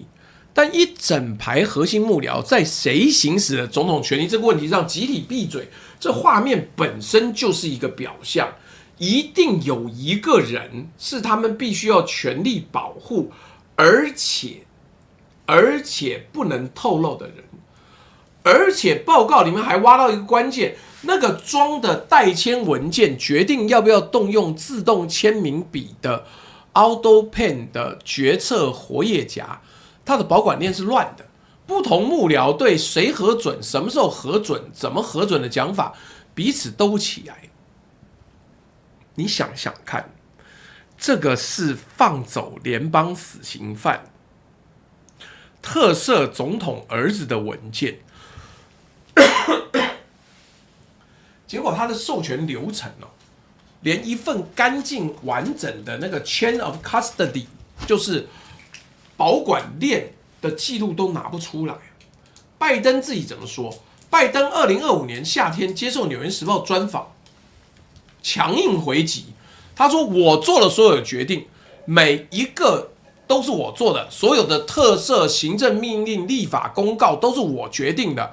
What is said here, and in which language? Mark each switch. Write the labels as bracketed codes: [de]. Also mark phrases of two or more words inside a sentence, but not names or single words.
[zh] 但一整排核心幕僚在誰行使了總統權力這個問題上集體閉嘴，這畫面本身就是一個表象，一定有一個人是他們必須要全力保護，而且不能透露的人。而且報告裡面還挖到一個關鍵，那個裝的代簽文件決定要不要動用自動簽名筆的 AutoPen 的決策活頁夾，它的保管鏈是亂的。不同幕僚對誰核准、什麼時候核准、怎麼核准的講法，彼此兜不起來。你想想看，這個是放走聯邦死刑犯、特赦總統兒子的文件。結果他的授權流程連一份乾淨完整的那個 [en] chain of custody， [zh] 就是保管鏈的記錄都拿不出來。拜登自己怎麼說？拜登2025年夏天接受《紐約時報》專訪，強硬回擊。他說：“我做了所有的決定，每一個都是我做的，所有的特赦、行政命令、立法公告都是我決定的。”